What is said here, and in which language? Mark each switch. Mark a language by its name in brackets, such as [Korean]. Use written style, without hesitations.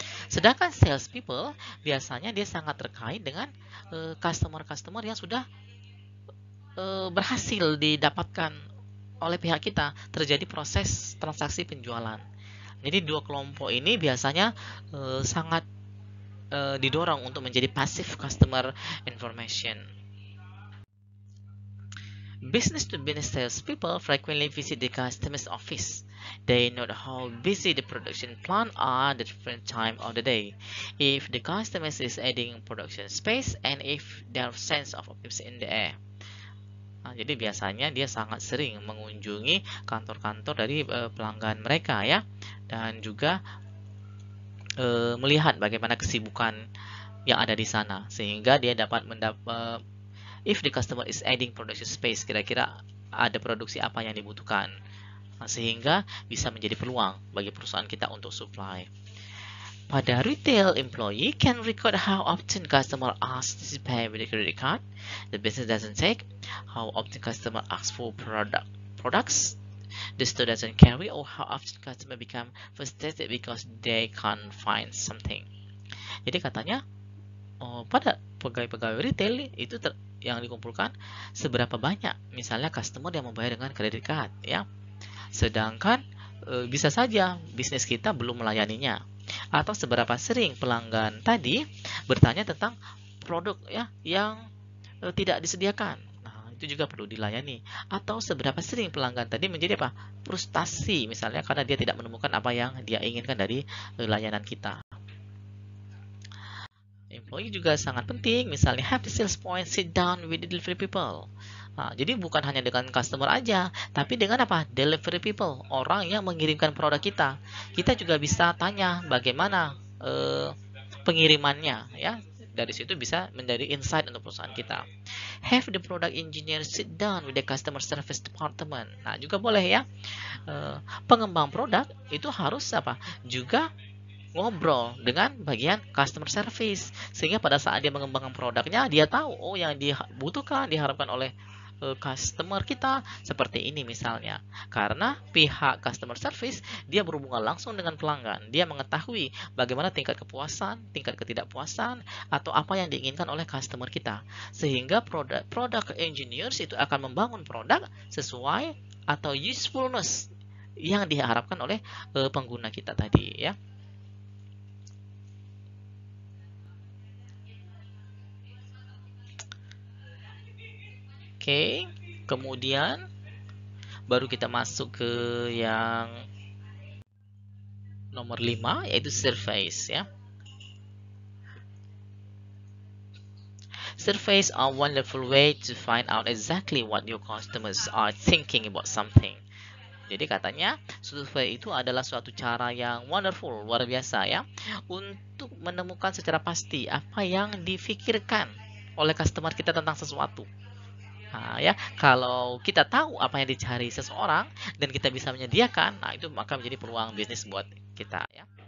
[Indonesian] Sedangkan sales people biasanya dia sangat terkait dengan customer-customer yang sudah berhasil didapatkan oleh pihak kita, terjadi proses transaksi penjualan. Jadi dua kelompok ini biasanya sangat didorong untuk menjadi passive customer information. [English] Business to business salespeople frequently visit the customer's office. They know how busy the production plant are at different time of the day. If the customer is adding production space and if there are sense of optimism in the air. [Indonesian] Jadi biasanya dia sangat sering mengunjungi kantor-kantor dari pelanggan mereka ya, dan juga melihat bagaimana kesibukan yang ada di sana sehingga dia dapat [English] if the customer is adding production space, [Indonesian] kira-kira ada produksi apa yang dibutuhkan, sehingga bisa menjadi peluang bagi perusahaan kita untuk supply. Pada retail, [English] employee can record how often customer asks to pay with a credit card. The business doesn't take how often customer asks for products. The store doesn't carry or how often customer become frustrated because they can't find something. [Indonesian] Jadi katanya pada pegawai-pegawai retail itu yang dikumpulkan seberapa banyak misalnya customer yang membayar dengan credit card ya. Sedangkan bisa saja bisnis kita belum melayaninya, atau seberapa sering pelanggan tadi bertanya tentang produk ya yang tidak disediakan. Itu juga perlu dilayani. Atau seberapa sering pelanggan tadi menjadi apa? Frustasi misalnya karena dia tidak menemukan apa yang dia inginkan dari layanan kita. [English] Employee [Indonesian] juga sangat penting, misalnya [English] have the sales point sit down with the delivery people. [Indonesian] Jadi bukan hanya dengan customer aja, tapi dengan apa? Delivery people, orang yang mengirimkan produk kita. Kita juga bisa tanya bagaimana pengirimannya ya. Dari situ bisa menjadi insight untuk perusahaan kita. [English] Have the product engineer sit down with the customer service department. [Indonesian] Nah, juga boleh ya. Pengembang produk itu harus apa? Juga ngobrol dengan bagian customer service, sehingga pada saat dia mengembangkan produknya dia tahu yang dibutuhkan, diharapkan oleh customer kita seperti ini misalnya. Karena pihak customer service dia berhubungan langsung dengan pelanggan. Dia mengetahui bagaimana tingkat kepuasan, tingkat ketidakpuasan, atau apa yang diinginkan oleh customer kita. Sehingga product engineers itu akan membangun produk sesuai atau usefulness yang diharapkan oleh pengguna kita tadi ya. Oke, kemudian baru kita masuk ke yang nomor 5 yaitu surveys ya. [English] Surveys are wonderful way to find out exactly what your customers are thinking about something. [Indonesian] Jadi katanya survei itu adalah suatu cara yang wonderful, luar biasa ya, untuk menemukan secara pasti apa yang difikirkan oleh customer kita tentang sesuatu. Nah, ya, kalau kita tahu apa yang dicari seseorang dan kita bisa menyediakan, nah itu maka menjadi peluang bisnis buat kita ya.